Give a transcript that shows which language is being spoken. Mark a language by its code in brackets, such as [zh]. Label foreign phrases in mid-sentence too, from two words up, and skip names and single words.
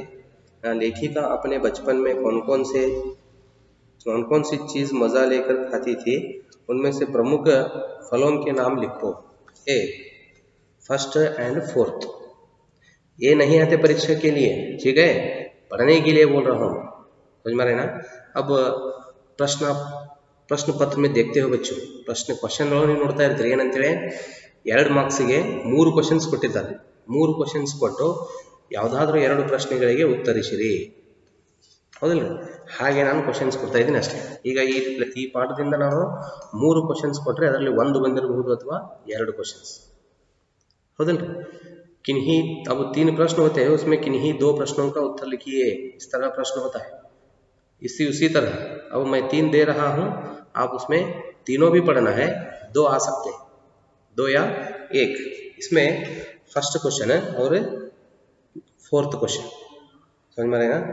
[hi] लेखिका अपने बचपन में कौन कौन सी चीज़ मज़ा लेकर खाती थी, उनमें से प्रमुख फलों के नाम लिखो। [en] A, first and fourth. [hi] ये नहीं आते परीक्षा के लिए, ठीक है, पढ़ने के लिए बोल रहा हूँ। समझ में आ रहे ना। अब प्रश्न पत्र में देखते हो बच्चों, [kn] ಕ್ವಶನ್ ನೀವು ನೋಡ್ತಾ ಇರ್ತೀರಿ, ಏನಂತೇಳಿ 2 ಮಾರ್ಕ್ಸಿಗೆ 3 ಕ್ವಶನ್ಸ್ ಕೊಟ್ಟಿದ್ದಾರೆ. 3 ಕ್ವಶನ್ಸ್ ಕೊಟ್ಟು ಯಾವುದಾದ್ರೂ 2 ಪ್ರಶ್ನೆಗಳಿಗೆ ಉತ್ತರಿಸಿರಿ, ಹೌದಿಲ್ಲ. ಹಾಗೆ ನಾನು ಕ್ವಶನ್ಸ್ ಕೊಡ್ತಾ ಇದ್ದೀನಿ ಅಷ್ಟೇ. ಈಗ ಈ ಪಾಠದಿಂದ ನಾನು 3 ಕ್ವಶನ್ಸ್ ಕೊಟ್ಟರೆ ಅದರಲ್ಲಿ 1 ಬಂದಿರಬಹುದು ಅಥವಾ 2 ಕ್ವಶನ್ಸ್, ಹೌದಿಲ್ಲ. [hi] किन्हीं, अब 3 प्रश्न होते हैं, उसमें किन्हीं 2 प्रश्नों का उत्तर लिखिए, इस तरह प्रश्न होता है. उसी तरह अब मैं 3 दे रहा हूँ, आप उसमें तीनों भी पढ़ना है, 2 आ सकते हैं, 2 या 1. इसमें [en] first question [hi] है और 4th क्वेश्चन, समझ में आएगा.